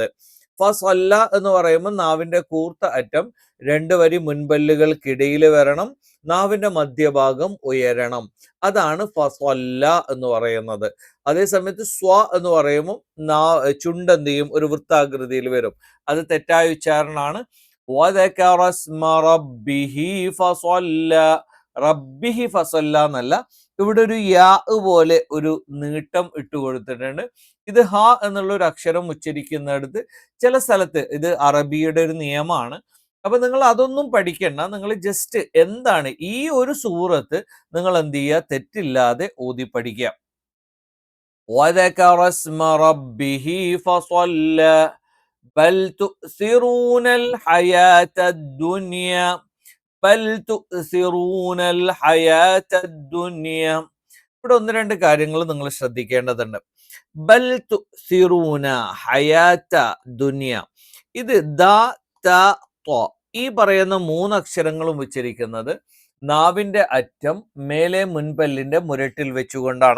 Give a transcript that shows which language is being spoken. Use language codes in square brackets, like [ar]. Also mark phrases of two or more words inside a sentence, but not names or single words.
[ml] ഫസ്വല്ല എന്ന് പറയുമ്പോൾ നാവിന്റെ കൂർത്ത അറ്റം രണ്ട് വരി മുൻപല്ലുകൾക്കിടയിൽ വരണം, നാവിന്റെ മധ്യഭാഗം ഉയരണം. അതാണ് ഫസ്വല്ല എന്ന് പറയുന്നത്. അതേസമയത്ത് സ്വ എന്ന് പറയുമ്പോൾ ചുണ്ട് എന്ത് ചെയ്യും? ഒരു വൃത്താകൃതിയിൽ വരും. അത് തെറ്റായ ഉച്ചാരണമാണ്. [ar] وذكر اسم ربه فصلى, ربه فصلى [ml] എന്നല്ല, ഇവിടെ ഒരു യാ പോലെ ഒരു നീട്ടം ഇട്ട് കൊടുത്തിട്ടുണ്ട്. ഇത് ഹ എന്നുള്ള ഒരു അക്ഷരം ഉച്ചരിക്കുന്നിടത്ത് ചില സ്ഥലത്ത് ഇത് അറബിയുടെ ഒരു നിയമമാണ്. അപ്പൊ നിങ്ങൾ അതൊന്നും പഠിക്കണ്ട. നിങ്ങൾ ജസ്റ്റ് എന്താണ് ഈ ഒരു സൂറത്ത് നിങ്ങൾ എന്ത് ചെയ്യുക? തെറ്റില്ലാതെ ഓതി പഠിക്കുക. [ar] وذكر اسم ربه فصلى, بل تؤثرون الحياة الدنيا, بل تؤثرون الحياة الدنيا. [ml] ഇവിടെ ഒന്ന് രണ്ട് കാര്യങ്ങൾ നിങ്ങൾ ശ്രദ്ധിക്കേണ്ടതുണ്ട്. [ar] بل تؤثرون الحياة الدنيا, [ml] ഇത് ദ ത ത്വ ഈ പറയുന്ന 3 അക്ഷരങ്ങളും ഉച്ചരിക്കുന്നത് നാവിന്റെ അറ്റം മേലെ മുൻപല്ലിന്റെ മുരട്ടിൽ വെച്ചുകൊണ്ടാണ്.